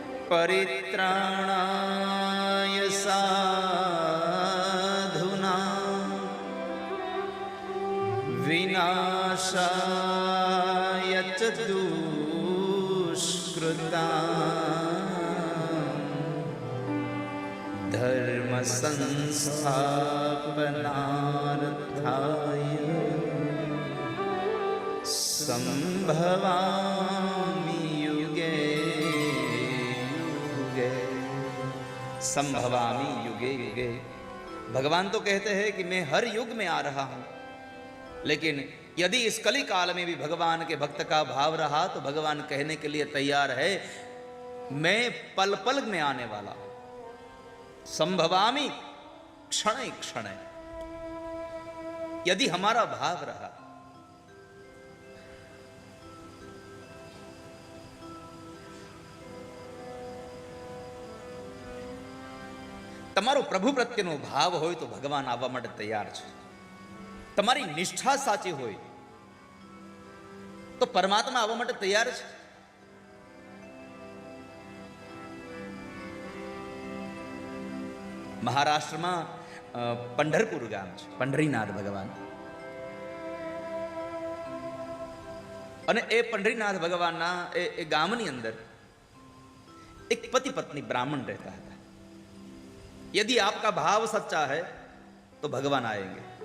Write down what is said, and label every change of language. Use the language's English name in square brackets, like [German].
[Sanskrit] પરિત્રાણાય સાધૂનાં વિનાશાય ચ દુષ્કૃતાં ધર્મ સંસ્થાપનાર્થાય સંભવામિ યુગે યુગે. संभवामी युगे युगे. [Hindi] भगवान तो कहते हैं कि मैं हर युग में आ रहा हूं, लेकिन यदि इस कली काल में भी भगवान के भक्त का भाव रहा तो भगवान कहने के लिए तैयार है, मैं पल पल में आने वाला हूं. [Sanskrit] संभवामी क्षण क्षण. [Hindi] यदि हमारा भाव रहा. [Gujarati] તમારો પ્રભુ પ્રત્યેનો ભાવ હોય તો ભગવાન આવવા માટે તૈયાર છે. તમારી નિષ્ઠા સાચી હોય તો પરમાત્મા આવવા માટે તૈયાર છે. મહારાષ્ટ્રમાં પંઢરપુર ગામ છે, પંઢરીનાથ ભગવાન. અને એ પંઢરીનાથ ભગવાનના એ ગામની અંદર એક પતિ પત્ની બ્રાહ્મણ રહેતા હતા. [Hindi] यदि आपका भाव सच्चा है तो भगवान आएंगे.